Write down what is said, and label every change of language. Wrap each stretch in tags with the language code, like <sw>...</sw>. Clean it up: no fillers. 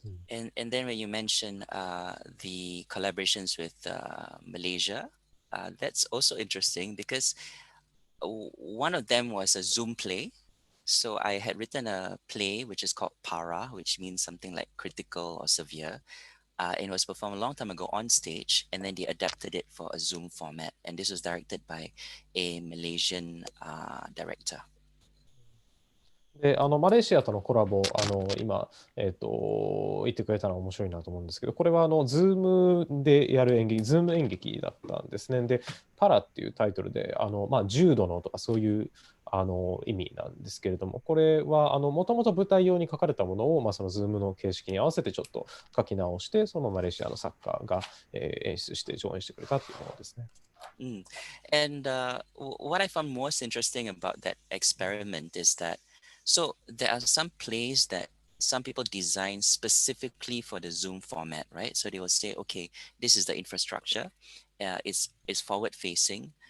<en>And then when you mention the collaborations with Malaysia, that's also interesting because one of them was a Zoom play. So I had written a play which is called Para, which means something like critical or severe. And it was performed a long time ago on stage, and then they adapted it for a Zoom format. And this was directed by a Malaysian director.</en> <ja>で、マレーシアとのコラボ、今、言ってくれたのは面白いなと思うんですけど、これはズームでやる演劇、ズーム演劇だったんですね。で、パラっていうタイトルで、重度のとかそういう意味なんですけれども、これはもともと舞台用に書かれたものを、そのズームの形式に合わせてちょっと書き直して、そのマレーシアの作家が、演出して上演してくれたっていうものですね。</ja> <en>And what I found most interesting about that experiment is that so there are some plays that some people design specifically for the Zoom format, right? So they will say, okay, this is the infrastructure. It's forward facing.</en>